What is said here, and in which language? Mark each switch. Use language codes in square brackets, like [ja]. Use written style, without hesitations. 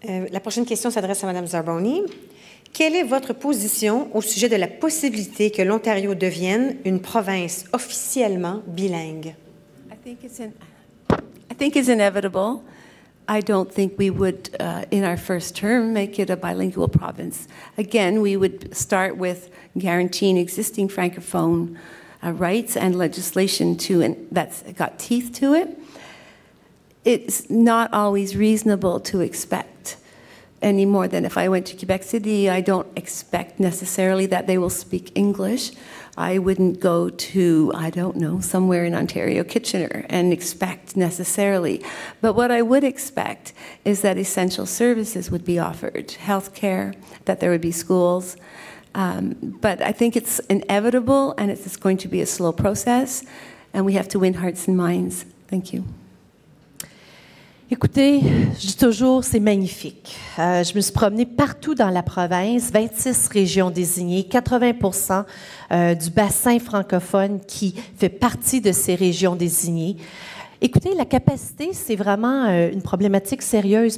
[fr] La prochaine question s'adresse à Mme Zarboni. Quelle est votre position au sujet de la possibilité que l'Ontario devienne une province officiellement bilingue? [en] I think it's inevitable. I don't think we would, in our first term, make it a bilingual province. Again, we would start with guaranteeing existing Francophone rights and legislation that's got teeth to it. It's not always reasonable to expect any more than if I went to Quebec City, I don't expect necessarily that they will speak English. I wouldn't go to, I don't know, somewhere in Ontario, Kitchener, and expect necessarily. But what I would expect is that essential services would be offered, healthcare, that there would be schools. But I think it's inevitable, and it's going to be a slow process, and we have to win hearts and minds. Thank you. [fr] Écoutez, je dis toujours, c'est magnifique. Je me suis promenée partout dans la province, 26 régions désignées, 80% du bassin francophone qui fait partie de ces régions désignées. Écoutez, la capacité, c'est vraiment une problématique sérieuse.